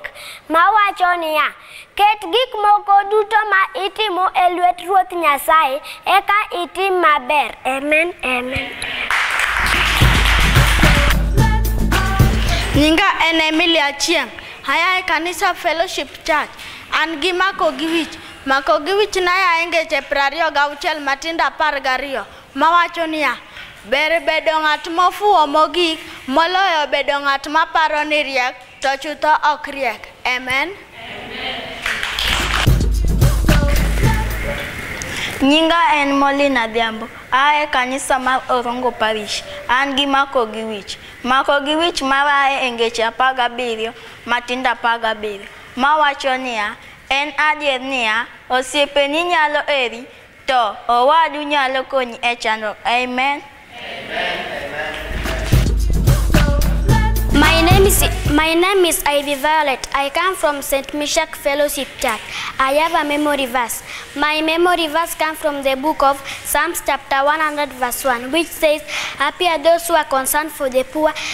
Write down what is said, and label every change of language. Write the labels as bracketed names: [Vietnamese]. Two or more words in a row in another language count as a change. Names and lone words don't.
[Luo (Kenya and Tanzania)] Mawacho niya, ket gik moko duto ma itimo e lwet Ruoth Nyasaye, eka itim maber. Amen, amen. Nyinga en Emilia Achieng'. Aya kanisa Fellowship Church. An gi Mako gi wich. Mako gi wich na ya ngeche 26 matindo 12. Mawacho niya, ber bedo ng'at mofuwo mogik moloyo bedo ng'at maparo ni riek to chutho ok riek. Amen. Nyinga en Molina Adhiambo. Ae kanisa mar Orongo Parish. An gi Mako gi wich. Mako gi wich marae e ngeche 17 matindo 17. Mawacho niya, en adier niya, osiepeni nyalo eri, to owadu nyalo konyi e chandruok. Amen. [English] My name is Ivy Violet. I come from St. Meshach Fellowship Church. I have a memory verse. My memory verse comes from the book of Psalms chapter 100 verse 1, which says, "Happy are those who are concerned for the poor.